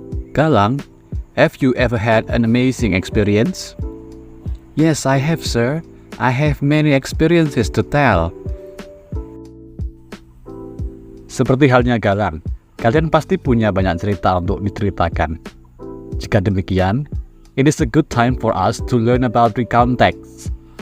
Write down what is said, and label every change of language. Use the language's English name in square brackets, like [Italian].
[English] Galang, have you ever had an amazing experience? Yes, I have, sir. I have many experiences to tell. [Indonesian] Seperti halnya Galang, kalian pasti punya banyak cerita untuk diceritakan. Jika demikian, [English] it is a good time for us to learn about recount text.